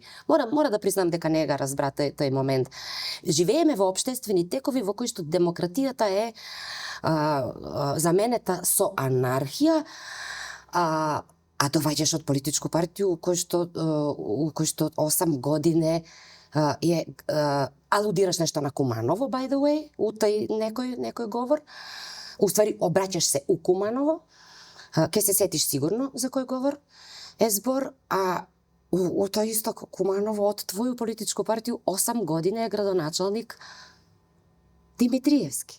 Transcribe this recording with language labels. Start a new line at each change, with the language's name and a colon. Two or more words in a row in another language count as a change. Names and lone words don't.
Macedonian: Мора да признам дека не ga разбра тој момент. Живееме во општествени текови во кои што демократијата е заменета со анархија, а доаѓаш од политичку партија кој што 8 години алудираш нешто на Куманово,
English: by the way,
Macedonian: у тај некој говор. Уствари, обраќаш се у Куманово, ке се сетиш сигурно за кој говор е збор, а у тој исто Куманово од твоју политичку партија 8 години е градоначалник Димитриевски.